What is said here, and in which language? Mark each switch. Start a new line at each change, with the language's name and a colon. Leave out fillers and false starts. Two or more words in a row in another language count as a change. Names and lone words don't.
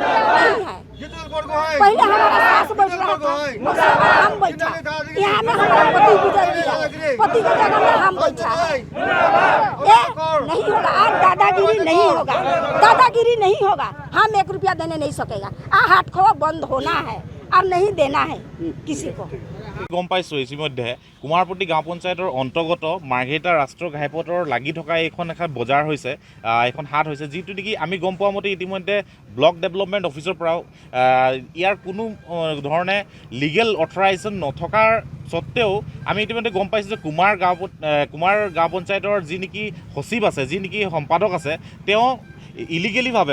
Hindi: पहले हमारा सास बैठ रहा था, हम बैठा, यहाँ में हमारा पति गुजर गया, पति की जगह में हम बैठा है। ये नहीं होगा, आज दादागिरी नहीं होगा, दादागिरी नहीं होगा। हम 1 रुपया देने नहीं सकेगा। हाथ खोआ बंद होना है और नहीं देना है किसी को।
Assamese: গম পাইছোঁ ইতিমধ্যে কুমাৰপট্টি গাঁও পঞ্চায়তৰ অন্তৰ্গত মাৰ্ঘেৰিটা ৰাষ্ট্ৰীয় ঘাইপথৰ লাগি থকা এখন বজাৰ হৈছে, এখন হাট হৈছে, যিটো নেকি আমি গম পোৱা মতে ইতিমধ্যে
English: block development officer
Assamese: পৰাও ইয়াৰ কোনো ধৰণে
English: legal authorization
Assamese: নথকাৰ স্বত্তেও আমি ইতিমধ্যে গম পাইছোঁ যে কুমাৰ গাঁও পঞ্চায়তৰ যি নেকি সচিব আছে, যি নেকি সম্পাদক আছে, তেওঁ ইলিগেলিভাৱে,